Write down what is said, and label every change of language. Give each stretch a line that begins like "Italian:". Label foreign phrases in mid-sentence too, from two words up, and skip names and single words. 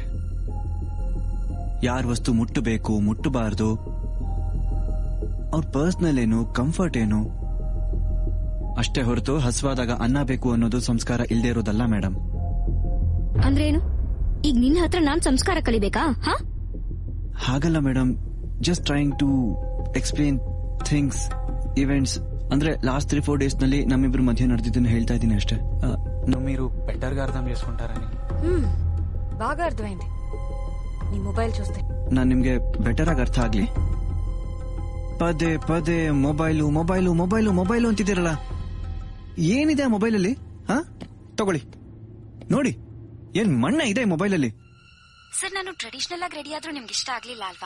Kannada: ಯಾರ ವಸ್ತು ಮುಟ್ಟಬೇಕು ಮುಟ್ಟಬಾರ್ದು, ಅವ್ರ ಪರ್ಸನಲ್ ಏನು ಕಂಫರ್ಟ್ ಏನು ಅಷ್ಟೇ ಹೊರತು ಹಸ್ವಾದಾಗ ಅನ್ನ ಬೇಕು ಅನ್ನೋದು ಸಂಸ್ಕಾರ ಇಲ್ದೇ ಇರೋದಲ್ಲ ಮೇಡಮ್. ಅಂದ್ರೇನು? ಈಗ ನಿನ್ನ ಹತ್ರ ನಾನ್ ಸಂಸ್ಕಾರ ಕಲಿಬೇಕಾ? ಹಾಗಲ್ಲ ಮೇಡಮ್,
English: just trying to explain things, events.
Kannada: ಅಂದ್ರೆ
English: last 3-4 days
Kannada: ನಲ್ಲಿ ನಮ್ಮಿಬ್ರು ಮಧ್ಯೆ ನಡೆದಿದ್ದನ್ನು ಹೇಳ್ತಾ ఇದ್ದೀನಿ అಷ್ಟೇ.
Telugu: మీరు బెటర్గా అర్థం చేసుకుంటారని. బాగా అర్థమైంది. నీ మొబైల్ చూస్తే
Kannada: ನಾನು ನಿಮ್ಗೆ ಬೆಟರ್ ಆಗಿ ಅರ್ಥ ಆಗ್ಲಿ. ಪದೇ ಪದೇ ಮೊಬೈಲು ಮೊಬೈಲು ಮೊಬೈಲು ಮೊಬೈಲು ಅಂತಿದ್ದೀರಲ್ಲ, ಏನಿದೆ ಆ ಮೊಬೈಲಲ್ಲಿ? ತಗೊಳ್ಳಿ ನೋಡಿ, ಏನ್ ಮಣ್ಣ ಇದೆ ಮೊಬೈಲಲ್ಲಿ? ಸರ್, ನಾನು ಟ್ರೆಡಿಷನಲ್ ಆಗಿ ರೆಡಿ ಆದ್ರೂ ನಿಮ್ಗೆ ಇಷ್ಟ ಆಗ್ಲಿಲ್ಲ ಅಲ್ವಾ?